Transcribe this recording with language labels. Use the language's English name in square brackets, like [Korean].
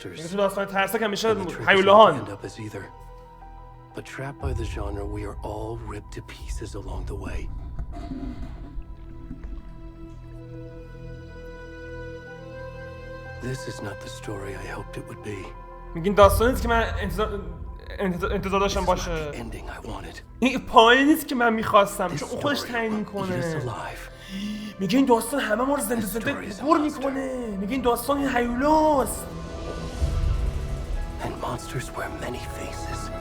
[Persian] تو داستان ترسناک همیشه هیولاهان. [English] But trapped by the genre, we are all ripped to pieces along the way. This is not the story I hoped it would be. [Persian] میگین داستانی نیست که من انتظار داشتم باشه. این پایانی نیست که من میخواستم چون اون خودش تعیین میکنه. میگه این داستان همه ما رو زنده گور میکنه. میگه این داستان این هیولاست. [English] And monsters wear many faces.